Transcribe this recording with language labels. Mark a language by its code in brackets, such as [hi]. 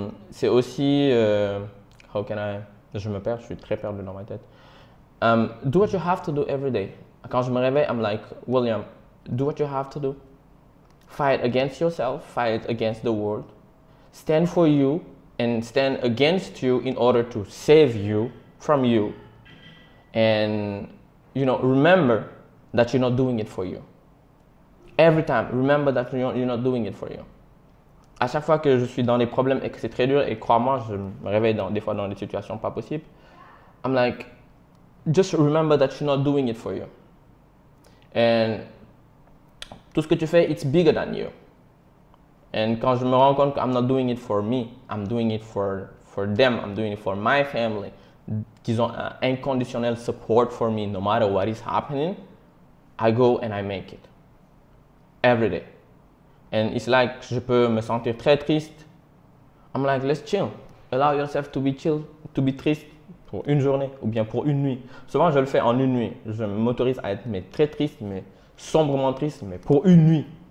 [fr] C'est aussi, je me perds, je suis très perdu dans ma tête. [en] Do what you have to do every day. [fr] Quand je me réveille, [en] I'm like, William, do what you have to do. Fight against yourself, fight against the world. Stand for you and stand against you in order to save you from you. And, remember that you're not doing it for you. Every time, remember that you're not doing it for you. [fr] À chaque fois que je suis dans des problèmes et que c'est très dur, et crois-moi, je me réveille des fois dans des situations pas possibles, [en] I'm like, just remember that you're not doing it for you. And [fr] tout ce que tu fais, [en] it's bigger than you. And [fr] quand je me rends compte que [en] I'm not doing it for me, I'm doing it for them, I'm doing it for my family, [fr] qu'ils ont un inconditionnel [en] support for me no matter what is happening, I go and I make it. Every day. And it's like, [fr] je peux me sentir très triste. [en] I'm like, let's chill. Allow yourself to be chill, to be [fr] triste pour une journée ou bien pour une nuit. Souvent, je le fais en une nuit. Je m'autorise à être très triste, mais sombrement triste, mais pour une nuit.